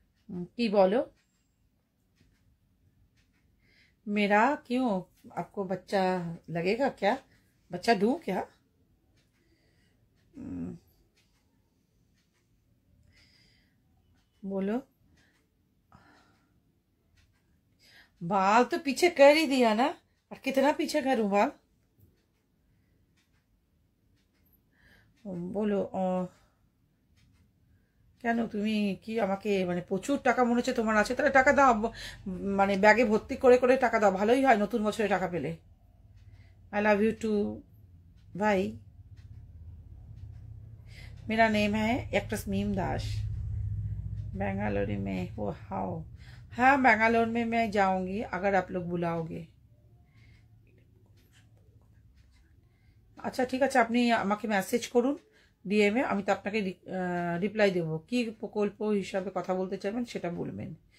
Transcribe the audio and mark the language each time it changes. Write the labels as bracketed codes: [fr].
[hi] की बोलो मेरा क्यों आपको बच्चा लगेगा क्या? बच्चा दूं क्या? बोलो। बाल तो पीछे कर ही दिया ना, और कितना पीछे करूं बाल? [bn] বলো কেন তুমি কি আমাকে মানে প্রচুর টাকা মনে হচ্ছে তোমার আছে, তাহলে টাকা দাও, মানে ব্যাগে ভর্তি করে করে টাকা দাও, ভালোই হয় নতুন বছরে টাকা পেলে। [en] I love you too भाई। [hi] मेरा नेम है एक्ट्रेस मीम दास। बेंगालुरु में वो हाउ? हाँ बेंगालुरु में मैं जाऊंगी अगर आप लोग बुलाओगे। [bn] আচ্ছা ঠিক আছে, আপনি আমাকে মেসেজ করুন ডিএম এ, আমি তো আপনাকে রিপ্লাই দেব। কি প্রকল্প হিসাবে কথা বলতে চাইবেন সেটা বলবেন।